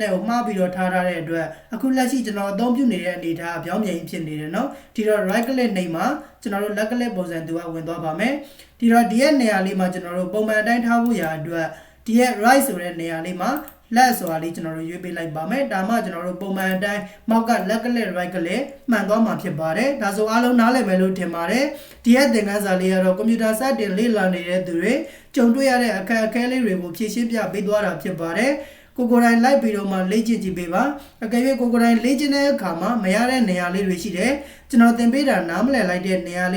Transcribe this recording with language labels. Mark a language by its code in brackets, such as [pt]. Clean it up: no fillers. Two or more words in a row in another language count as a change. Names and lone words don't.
[my] နဲ့ကိုမှားပြီးတော့ထားတဲ့အတွက်အခုလက်ရှိကျွန်တော်အသုံးပြုနေတဲ့အနေအထားအပြောင်းပြန်ဖြစ်နေတယ်เนาะဒီတော့ [en] right click [my] နှိပ်မှာကျွန်တော်တို့ [en] left click [my] ပုံစံသူကဝင်သွားပါမယ်ဒီတော့ဒီရဲ့နေရာလေးမှာကျွန်တော်တို့ပုံမှန်အတိုင်းထားဖို့ရာအတွက်ဒီရဲ့ right ဆိုတဲ့နေရာလေးမှာလက်ဆိုတာလေးကျွန်တော်တို့ရွေးပေးလိုက်ပါမယ်ဒါမှကျွန် တော်တို့ပုံမှန်အတိုင်း mouse က [en] left click right click [my] မှန်သွားမှာဖြစ်ပါတယ်ဒါဆိုအားလုံးနားလည်မယ်လို့ထင်ပါတယ်ဒီရဲ့သင်ခန်းစာလေးကတော့ကွန်ပျူတာစတင်လေ့လာနေတဲ့သူတွေကြုံတွေ့ရတဲ့အခက်အခဲလေးတွေကိုဖြေရှင်းပြပေးသွား တာဖြစ်ပါတယ်ကိုကိုယ်တိုင်လိုက်ပြီးတော့မှလေ့ကျင့်ကြည့်ပေးပါအကယ်၍ကိုကိုယ်တိုင်လေ့ကျင့်တဲ့အခါမှာမရတဲ့နေရာလေးတွေရှိတယ်ကျွန်တော်သင်ပေးတာနားမလည်လိုက်တဲ့နေရာလေး